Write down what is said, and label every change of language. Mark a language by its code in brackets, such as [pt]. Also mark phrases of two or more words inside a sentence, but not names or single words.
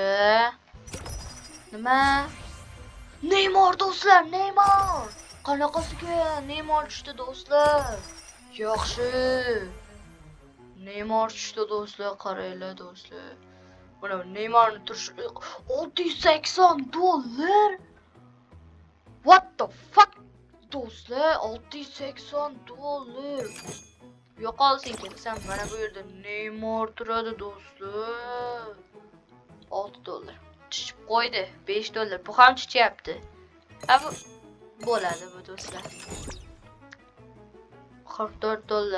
[uz] Nima? Neymar do'stlar, Neymar. Qanaqasiga Neymar tushdi do'stlar? Yaxshi. Neymar tushdi do'stlar, qaranglar do'stlar. Mana Neymarning turishi $680. [en] What the fuck? [uz] Do'stlar, $680. Yo'qolsin kelsam, mana bu yerda Neymar turadi do'stlar. $6. Tushib qo'ydi. $5. Bu ham tushyapti. Ha bu bo'ladi bu do'stlar. $44.